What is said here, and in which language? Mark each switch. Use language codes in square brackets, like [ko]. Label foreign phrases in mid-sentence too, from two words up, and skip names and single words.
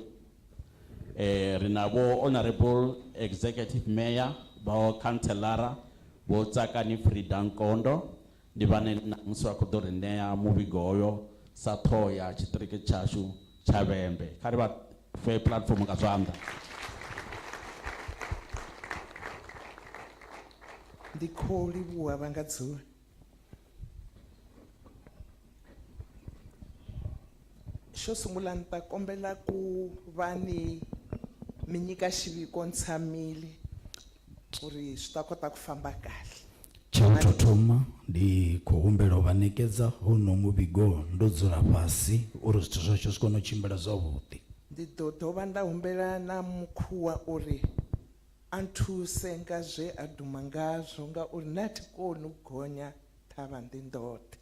[ve] Ri na vho [en] honorable executive mayor, [ve] vho councilora, vho Tsakani Frida Nkondo, ndi vhane namusi vha khou ḓo ri ṋea muvhigo uyo sa ṱhoho ya tshiṱiriki tshashu tsha Vhembe. Kha ri vha fhe platform nga zwanḓa. Ndi khou livhuwa vha nga dzula. [ts] Xo sungula ni ta kombela ku va ni mi nyika xiviko ntshambile ku ri swi ta kota ku famba kahle. [ve] Tsha u tou thoma ndi khou humbela u vha ṋekedza hono muvhigo ndo dzula fhasi uri zwithu zwashu zwi kone u tshimbila zwavhuḓi. Ndi ḓo dovha nda humbela na mukhuwa uri a nthuse nga zwe a duma ngazwo ngauri na thi koni u gonya thavha ndi ndoṱhe.